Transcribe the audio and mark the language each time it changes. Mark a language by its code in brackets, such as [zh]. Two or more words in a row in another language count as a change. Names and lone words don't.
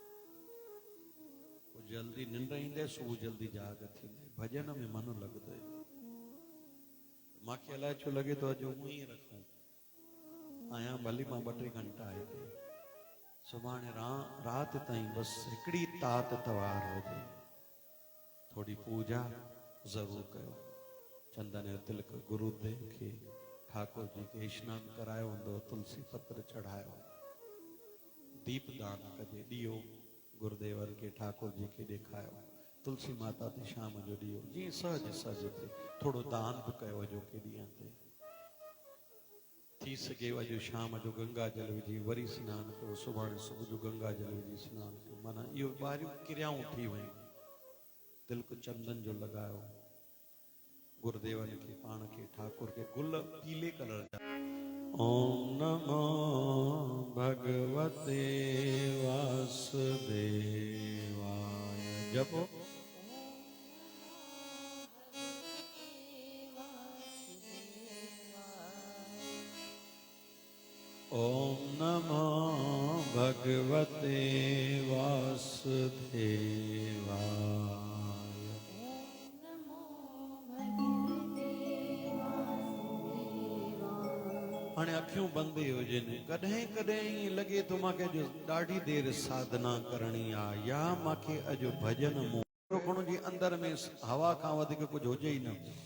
[sd] पोइ जल्दी निंड ईंदे सुबुह जल्दी जाग थींदे भॼन में मन लॻंदे मूंखे अलाए छो लॻे थो अॼु हूअं ई रखूं आहियां भली मां 2-3 घंटा हिते सुभाणे राति ताईं बसि हिकिड़ी तात तवार हुजे थोड़ी पूजा ज़रूरु कयो चंदन जो तिलक गुरुदेव खे ठाकुर जी खे स्नान करायो हूंदो तुलसी पत्र चढ़ायो दीप दान कजे ॾियो गुरुदेवन खे ठाकुर जी खे ॾेखारियो तुलसी माता ते शाम जो ॾियो जीअं सहज सहज थिए थोरो दान बि कयो अॼोके ॾींहं ते थी सघे अॼु शाम जो गंगा जल विझी वरी सनानु कयो सुभाणे सुबुह जो गंगा जल विझी सनानु कयो माना इहो ॿाहिरियूं क्रियाऊं थी वयूं तिलक चंदन जो लॻायो गुरुदेवन के पाण के ठाकुर के गुल पीले कलर जा [sa] ओम नमो भगवते वासुदेवाय जपो ओम नमो भगवते वासुदेवाय [sd] हाणे अखियूं बंदि हुजनि कॾहिं कॾहिं ईअं लॻे थो मूंखे अॼु ॾाढी देरि साधना करणी आहे या मूंखे अॼु भॼन खणो जी अंदर में हवा खां वधीक कुझु हुजे ई न